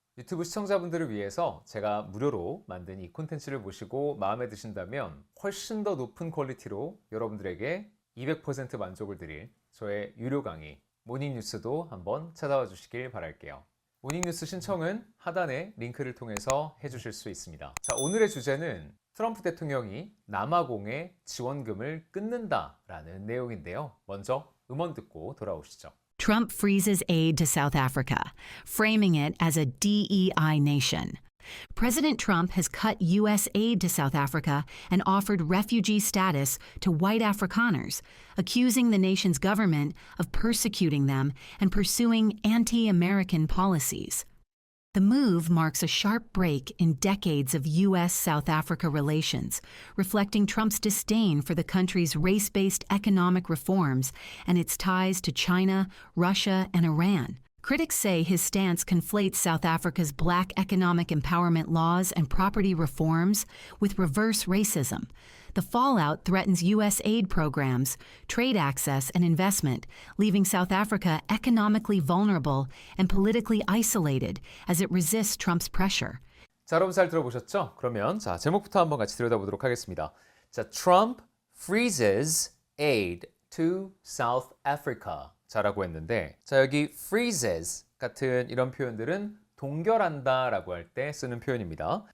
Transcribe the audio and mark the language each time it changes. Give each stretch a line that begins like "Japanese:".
Korean: 유튜브 시청자분들을 위해서 제가 무료로 만든 이 콘텐츠를 보시고 마음에 드신다면 훨씬 더 높은 퀄리티로 여러분들에게 200% 만족을 드릴 저의 유료 강의 모닝뉴스도 한번 찾아와 주시길 바랄게요. 모닝뉴스 신청은 하단의 링크를 통해서 해주실 수 있습니다. 자, 오늘의 주제는 트럼프 대통령이 남아공의 지원금을 끊는다라는 내용인데요. 먼저 음원 듣고 돌아오시죠.
English: Trump freezes aid to South Africa, framing it as a DEI nation. President Trump has cut U.S. aid to South Africa and offered refugee status to white Afrikaners, accusing the nation's government of persecuting them and pursuing anti-American policies. The move marks a sharp break in decades of U.S.-South Africa relations, reflecting Trump's disdain for the country's race-based economic reforms and its ties to China, Russia, and Iran. Critics say his stance conflates South Africa's black economic empowerment laws and property reforms with reverse racism. The fallout threatens U.S. aid programs, trade access, and investment, leaving South Africa economically vulnerable and politically isolated as it resists Trump's pressure.
Korean: 자, 여러분 잘 들어보셨죠? 그러면 자, 제목부터 한번 같이 들여다보도록 하겠습니다.
English: 자, Trump freezes aid to South Africa.
Korean: 자라고 했는데, 자, 여기 freezes 같은 이런 표현들은 동결한다 라고 할 때 쓰는 표현입니다.